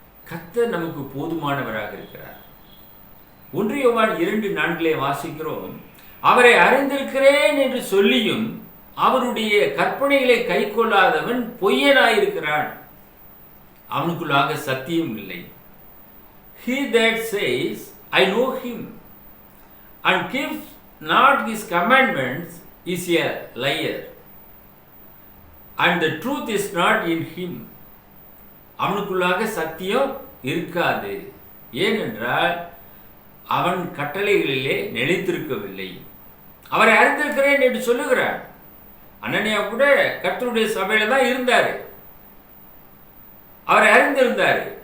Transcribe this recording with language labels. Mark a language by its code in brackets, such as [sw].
[ta] கர்த்தர் நமக்கு போதுமானவராக இருக்கிறார். 1 யோவான் 2:4 வாசிக்கிறோம், அவரை அறிந்திருக்கிறேன் என்று சொல்லியும் அவருடைய கற்பனைகளை கை கொள்ளாதவன் பொய்யனாயிருக்கிறான், அவனுக்குள்ளாக சத்தியம் இல்லை. [en] He that says, I know him and keeps not his commandments is a liar, and the truth is not in him. [ta] அவனுக்குள்ளாக சத்தியம் இருக்காது. ஏனென்றால் அவன் கட்டளைகளிலே நிலைத்திருக்கவில்லை. அவரை அறிந்திருக்கிறேன் என்று சொல்லுகிறார். அனனியா கூட கர்த்தருடைய சபையில தான் இருந்தாரு, அவரை அறிந்திருந்தாரு.